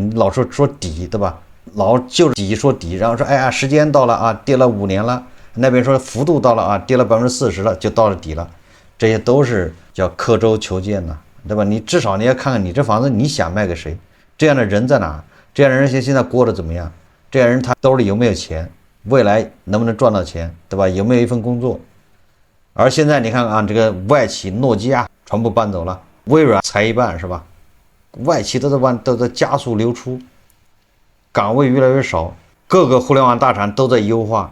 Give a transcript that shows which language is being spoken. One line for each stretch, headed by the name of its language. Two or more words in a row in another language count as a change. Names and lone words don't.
Chinese: 你老說底，对吧？老就底說底，然後說哎呀，時間到了啊，跌了5年了，那邊說幅度到了啊，跌了40%了，就到了底了，這些都是叫刻舟求劍吶，對吧？你至少你要看看你這房子你想賣給誰，這樣的人在哪？這樣的人現在過得怎麼樣？這樣人他兜裡有沒有錢？未來能不能賺到錢，對吧？有沒有一份工作？而現在你看啊，這個外企諾基亞全部搬走了，微軟裁一半，是吧？外企都在加速流出，崗位越來越少，各個互聯網大廠都在優化。